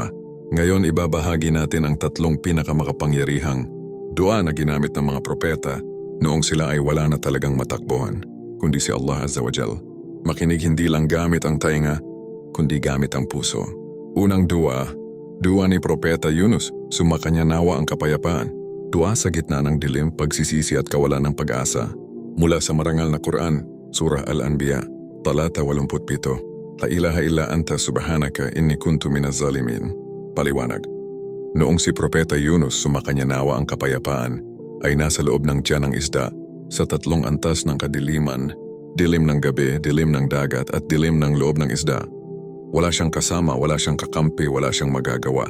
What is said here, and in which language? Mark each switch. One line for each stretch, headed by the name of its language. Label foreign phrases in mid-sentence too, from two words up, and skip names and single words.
Filipino: Ngayon ibabahagi natin ang tatlong pinakamakapangyarihang dua na ginamit ng mga propeta noong sila ay wala na talagang matakbuhan, kundi si Allah
Arabic: عز وجل.
Filipino: Makinig, hindi lang gamit ang tainga, kundi gamit ang puso. Unang dua ni Propeta Yunus, sumakanya nawa ang kapayapaan. Dua sa gitna ng dilim, pagsisisi at kawalan ng pag-asa. Mula sa marangal na Quran, Surah Al-Anbiya, talata 87,
Arabic: لا إله إلا أنت سبحانك إني كنت من الظالمين.
Filipino: Paliwanag. Noong si Propeta Yunus sumakanya nawa ang kapayapaan, ay nasa loob ng tiyan ng isda, sa tatlong antas ng kadiliman, dilim ng gabi, dilim ng dagat at dilim ng loob ng isda. Wala siyang kasama, wala siyang kakampi, wala siyang magagawa.